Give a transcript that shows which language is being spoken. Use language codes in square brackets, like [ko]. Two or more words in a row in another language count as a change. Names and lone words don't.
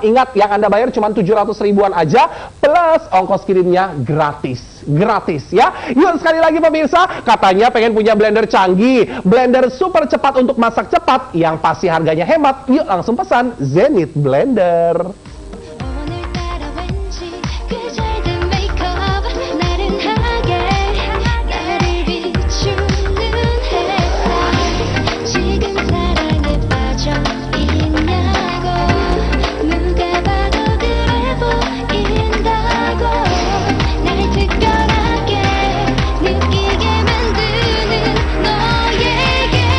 [id] Ingat, yang Anda bayar cuma 700 ribuan aja, plus ongkos kirimnya gratis. Gratis ya. Yuk sekali lagi pemirsa, katanya pengen punya blender canggih, blender super cepat untuk masak cepat, yang pasti harganya hemat. Yuk langsung pesan Zenith Blender. [ko] 오늘따라 왠지 그 잘된 메이크업 나른하게 나를 비추는 햇살 지금 사랑에 빠져 있냐고 누가 봐도 그래 보인다고 날 특별하게 느끼게 만드는 너에게